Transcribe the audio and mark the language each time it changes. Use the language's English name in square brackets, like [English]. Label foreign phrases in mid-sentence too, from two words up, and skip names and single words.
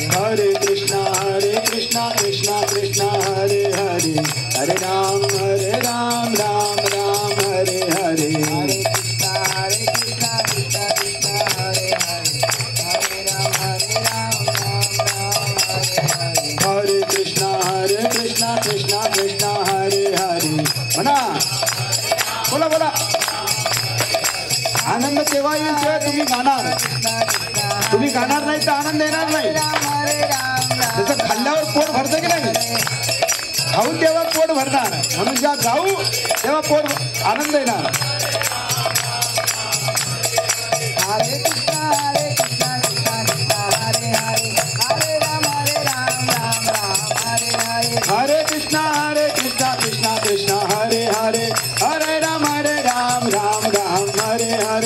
[Sanskrit] हरे कृष्णा कृष्णा कृष्णा हरे हरे हरे राम राम हरे हरे. हरे कृष्णा कृष्णा कृष्णा हरे हरे हरे राम राम हरे हरे. हरे कृष्णा कृष्णा हरे हरे. [Marathi] म्हणा बोला. आनंद तेव्हा येईल जेव्हा तुम्ही गाणार. तुम्ही गाणार नाही तर आनंद येणार नाही. [Sanskrit] हरे राम [Marathi] जसं खाल्ल्यावर पोट भरतं की नाही. खाऊ तेव्हा पोट भरणार, म्हणून ज्या गाऊ तेव्हा पोट आनंद येणार. [Sanskrit] हरे कृष्णा कृष्णा कृष्णा हरे हरे हरे राम राम हरे हरे हरे कृष्णा कृष्णा कृष्णा हरे हरे हरे राम राम राम हरे हरे